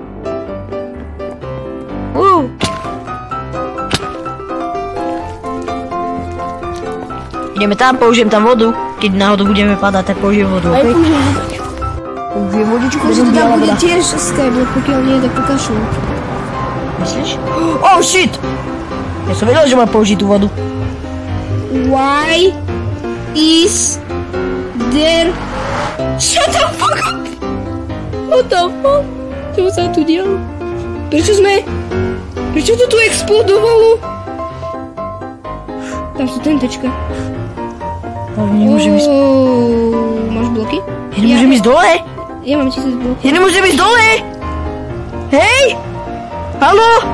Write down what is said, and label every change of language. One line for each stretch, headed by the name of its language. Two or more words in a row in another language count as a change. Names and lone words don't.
Slovak: Ideme tam, použijem tam vodu. Keď náhodou budeme padať, tak použijem vodu. Aj použijem vodičku. Že to tam bude tiež skyblock, pokiaľ nie je tak pokašľú.
English: Myslíš? Oh shit!
Slovak: Ja som vedel, že mám použiť tú vodu.
English: Why is there... Shut the fuck up! What the fuck?
Slovak: Čo sa tu dialo? Prečo to tu explodovalo? Tam sú tentečka. Ale nemôžem ísť... Máš bloky? Ja nemôžem ísť dole? Ja mám 1000 blokov. Ja nemôžem ísť dole! Hej! Haló?